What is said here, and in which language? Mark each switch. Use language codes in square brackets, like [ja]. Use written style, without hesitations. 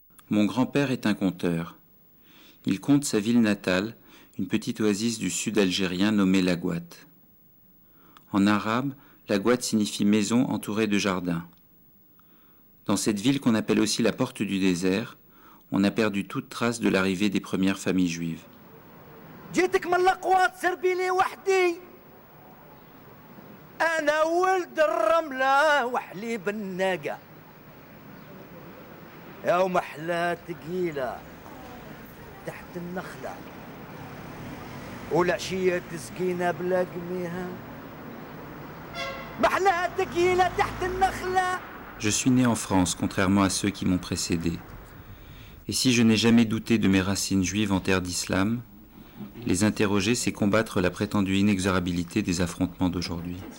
[fr] Mon grand-père est un conteur. Il conte sa ville natale, une petite oasis du sud algérien nommée la Guat. En arabe, la Guat signifie maison entourée de jardins. Dans cette ville qu'on appelle aussi la porte du désert, on a perdu toute trace de l'arrivée des premières familles juives. [ar] جيتك من الأقوات سربيلي وحدي أنا ولد الرملة وحليب الناقة يا ومحلى تقيلة تحت النخلة والعشية تسقينا بلا قميها محلى تقيلة تحت النخلة. [fr] Je suis né en France, contrairement à ceux qui m'ont précédé. Et si je n'ai jamais douté de mes racines juives en terre d'islam, les interroger, c'est combattre la prétendue inexorabilité des affrontements d'aujourd'hui.